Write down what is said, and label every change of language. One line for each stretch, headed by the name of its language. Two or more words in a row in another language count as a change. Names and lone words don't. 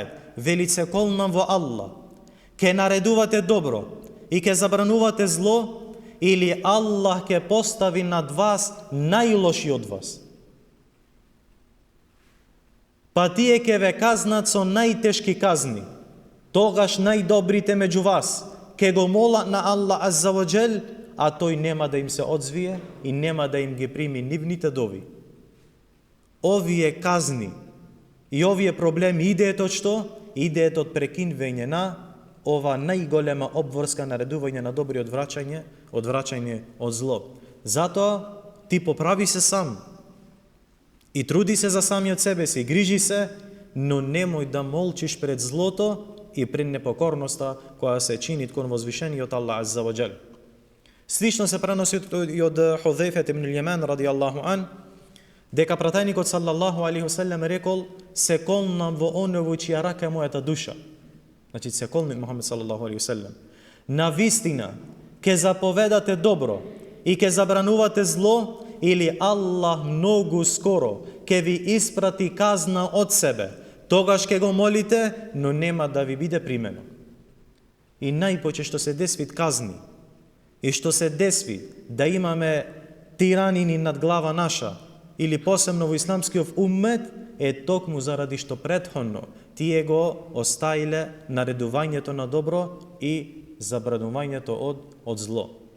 Macedonian: Вели се колнам во Аллах, ке наредувате добро и ке забранувате зло, или Аллах ке постави над вас најлоши од вас. Па тие ке ве казнат со најтешки казни. Тогаш најдобрите меѓу вас ке го молат на Аллах
Arabic: عز وجل,
Macedonian: а тој нема да им се одзвие и нема да им ги прими нивните дови. Овие казни и овие проблеми идеат од што? Идеат од прекинување на ова најголема обврска наредување на добри одвраќање од зло. Затоа ти поправи се сам и труди се за самиот себе си, грижи се, но немој да молчиш пред злото и пред непокорноста која се чини кон возвишениот Аллах
Arabic: عز وجل.
Macedonian: Слично се преноси и од Худзајфа ибн Јеман
Arabic: رضي الله عن,
Macedonian: дека пратеникот
Arabic: صلى الله عليه وسلم
Macedonian: рекол: се колнам во оној во чија рака е мојата душа. Значи се колни Мухамед
Arabic: صلى الله عليه وسلم.
Macedonian: На вистина ке заповедате добро и ке забранувате зло, или Аллах многу скоро ке ви испрати казна од себе. Тогаш ке го молите, но нема да ви биде примено. И најпоче што се десвит казни и што се десви да имаме тиранини над глава наша, или посебно во исламскиот уммет, е токму заради што претходно тие го остаиле наредувањето на добро и забранувањето од зло.